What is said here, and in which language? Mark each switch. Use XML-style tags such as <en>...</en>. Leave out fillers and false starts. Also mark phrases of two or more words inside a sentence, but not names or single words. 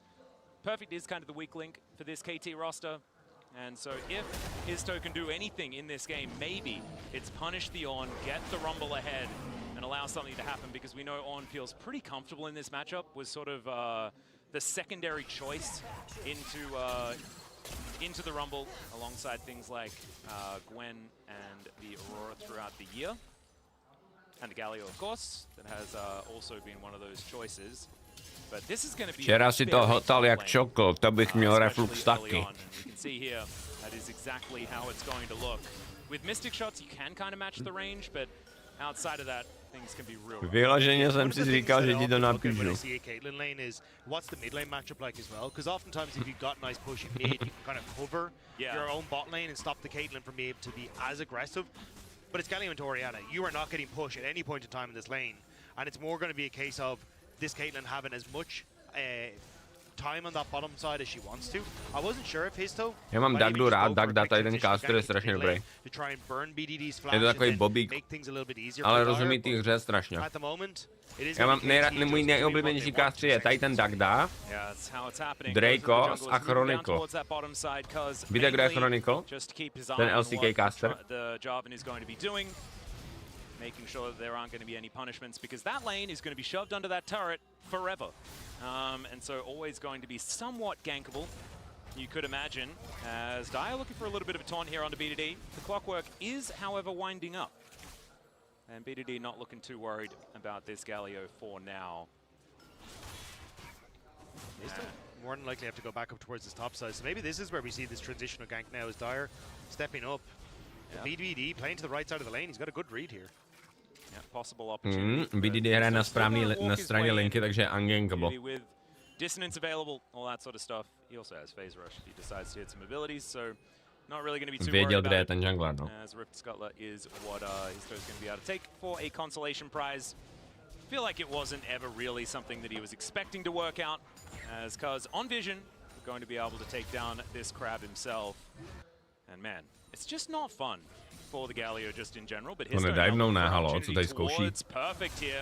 <en>Perfect is kind of the weak link for this KT roster, and so if Histo can do anything in this game, maybe it's punish the Ornn, get the Rumble ahead, and allow something to happen, because we know Ornn feels pretty comfortable in this matchup, was sort of the secondary choice into the Rumble, alongside things like Gwen and the Aurora throughout the year. And the Galio, of course, that has also been one of those choices. But this is going to be</en> <cs>Včera si to hotal jak čokl, to bych měl reflux taky.</cs> <en>You can see here, that is exactly how it's going to look. With Mystic shots, you can kind of match the range, but outside of that, things can be real.</en> <cs>Vyloženě jsem si říkal, že ti to napíšu.</cs> <en>What's the mid lane matchup like as well? Because oftentimes if you've got nice push in mid, you can kind of cover your own bot lane and stop the Caitlyn from being able to be as aggressive. But it's Galio and Orianna. You are not getting push at any point in time in this lane, and it's more going to be a case of this Caitlyn having as much time on that bottom side as she wants to. I wasn't sure if Histo.</en> <cs>Já mám Dagdu rád, Dagda, tady ten caster je strašně dobrý. Je to takový bobík, ale rozumí té hře strašně. Já mám můj nejoblíbenější caster je tady ten Dagda, Draco a Chronicle. Víte, kdo je Chronicle? Ten LCK caster.</cs> <en>Making sure that there aren't going to be any punishments, because that lane is going to be shoved under that turret forever. And so always going to be somewhat gankable, you could imagine, as Dire looking for a little bit of a taunt here onto BDD. The clockwork is, however, winding up. And BDD not looking too worried about this Galio for now. They still more than likely have to go back up towards this top side. So maybe this is where we see this transitional gank now, as Dire stepping up. BDD playing to the right side of the lane. He's got a good read here.</en> <cs>BDD hraje na straně linky, takže je ungankable.</cs> <en>Dissonance available, all that sort of stuff. He also has phase rush if he decides to hit some abilities, so not really going to be too</en> <cs>Věděl,</cs> <en>worried</en> <cs>kde je</cs> <en>about</en> <cs>ten jungler, no.</cs> <en>As Rift Scuttler is what Histo's going to be able to take for a consolation prize. I feel like it wasn't ever really something that he was expecting to work out, as cuz on Vision, going to be able to take down this crab himself. And man, it's just not fun for the Galio just in general, but his towards perfect here.</en>